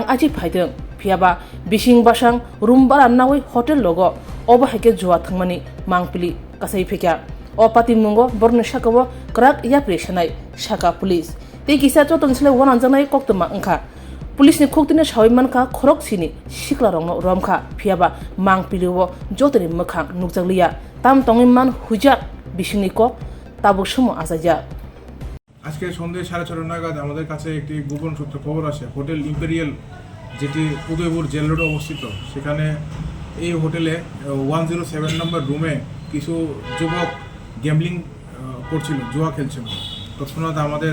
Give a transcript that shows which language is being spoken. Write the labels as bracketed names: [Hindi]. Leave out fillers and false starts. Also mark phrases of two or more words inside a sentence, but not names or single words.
[Kok Borok] aji phaidong phiaba bising basang room bara nawi hotel logo obo haike Jua Thwngmani mangpili kasai phekya o pati mungo borno sakabo krak yapre sanai saka police tei kisa chotong sile wananjanai koktoma wngkha police ni khoktine sawi mankha khorok sini Siklarogno Romkha phiaba mangpiliwo jotoni mokhang nukjakliya tam tongi man hujak bisingni kok tabuk sumo asaja [Bangla] আজকে সন্ধ্যে 6:30 নাগাদ আমাদের কাছে একটি গোপন সূত্রে খবর আসে হোটেল ইম্পেরিয়াল যেটি উদয়পুর জেল রোডে অবস্থিত সেখানে এই হোটেলে 107 নম্বর রুমে কিছু যুবক গ্যাম্বলিং করছিল জুয়া খেলছিল তৎক্ষণাৎ আমাদের